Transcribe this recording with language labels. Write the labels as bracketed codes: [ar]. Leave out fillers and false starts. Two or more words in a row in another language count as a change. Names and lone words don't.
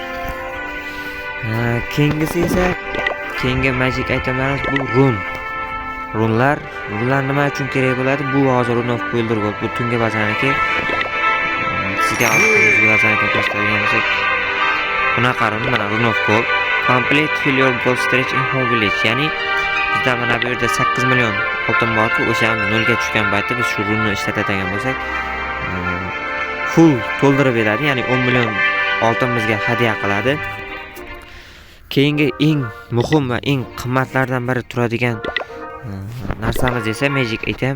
[uz] Keyingisi esa keyingi [en] magic itemlarimiz [uz] bu runlar nima uchun kerak bo'ladi? Bu hozir Rune of Builder Gold, bu tungi bazaniki. Sizga tungi bazaniki ko'rsatadigan bo'lsak, bunaqa mana Rune of Gold, [en] complete fill your gold stretch in whole village. [uz] Ya'ni bizda mana bu yerda 8 million oltin bor-ku, o'sha nolga tushgan paytda biz shu runni ishlatadigan bo'lsak, full to'ldirib beradi. Ya'ni 10 million oltin bizga hadya qiladi. Keyingi eng muhim va eng qimmatlardan biri turadigan narsamiz esa [en] magic item.